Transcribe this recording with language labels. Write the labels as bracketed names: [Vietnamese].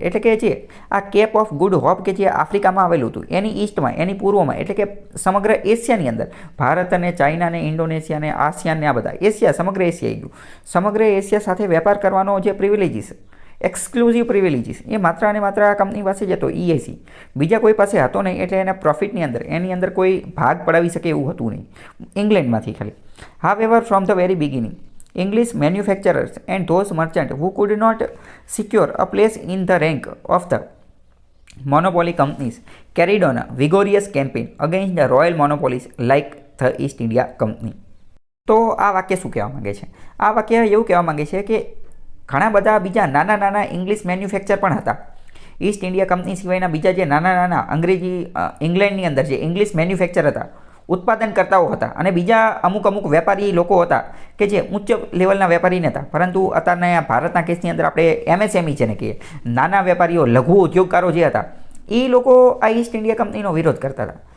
[Gujarati] એટલે કે જે આ કેપ ઓફ ગુડ હોપ કે જે આફ્રિકામાં આવેલું હતું, એની ઈસ્ટમાં, એની પૂર્વમાં, એટલે કે સમગ્ર એશિયાની અંદર, ભારત અને ચાઇના ને ઇન્ડોનેશિયા ને આસિયાન ને આ બધા એશિયા, સમગ્ર એશિયા આવી ગયું. સમગ્ર એશિયા સાથે વેપાર કરવાનો જે પ્રિવિલેજીસ, એક્સક્લુઝિવ પ્રિવિલેજીસ, એ માત્ર અને માત્ર આ કંપની પાસે જ હતો, EIC. બીજા કોઈ પાસે હતો નહીં. એટલે એના પ્રોફિટની અંદર એની અંદર કોઈ ભાગ પડાવી શકે એવું હતું નહીં, ઇંગ્લેન્ડમાંથી ખાલી. [English] However from the very beginning English manufacturers and those merchants who could not secure a place in the rank of the monopoly companies carried on a vigorous campaign against the royal monopolies like the East India company. [Gujarati] તો આ વાક્ય શું કહેવા માંગે છે? આ વાક્ય એવું કહેવા માંગે છે કે ઘણા બધા બીજા નાના નાના ઇંગ્લિશ મેન્યુફેક્ચર પણ હતા. ઈસ્ટ ઇન્ડિયા કંપની સિવાયના બીજા જે નાના નાના ઇંગ્લેન્ડની અંદર જે ઇંગ્લિશ મેન્યુફેક્ચર હતા, ઉત્પાદનકર્તાઓ હતા, અને બીજા અમુક વેપારી લોકો હતા કે જે ઉચ્ચ લેવલના વેપારી નહોતા, પરંતુ અત્યારના ભારતના કેસની અંદર આપણે MSME જેને કહીએ, નાના વેપારીઓ, લઘુ ઉદ્યોગકારો જે હતા, એ લોકો આ ઈસ્ટ ઇન્ડિયા કંપનીનો વિરોધ કરતા હતા.